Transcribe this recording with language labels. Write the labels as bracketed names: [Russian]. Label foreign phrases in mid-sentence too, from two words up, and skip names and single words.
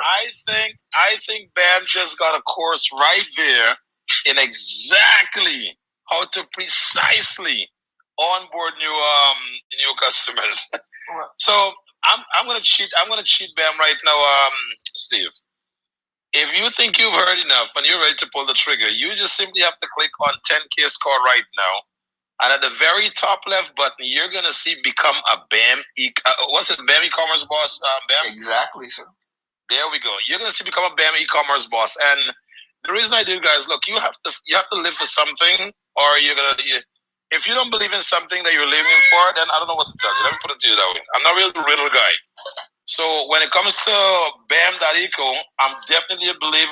[English] I think BAM just got a course right there in exactly how to precisely onboard new customers. So I'm gonna cheat BAM right now, Steve. If you think you've heard enough and you're ready to pull the trigger, you just simply have to click on 10KCARDS right now, and at the very top left button, you're gonna see become a BAM BAM e-commerce boss. BAM. Exactly, sir. There we go. You're gonna see become a BAM e-commerce boss, and the reason I do, guys, look, you have to live for something, or if you don't believe in something that you're living for, then I don't know what to tell you. Let me put it to you that way. I'm not really the riddle guy. So when it comes to Bam.eco, I'm definitely a believer.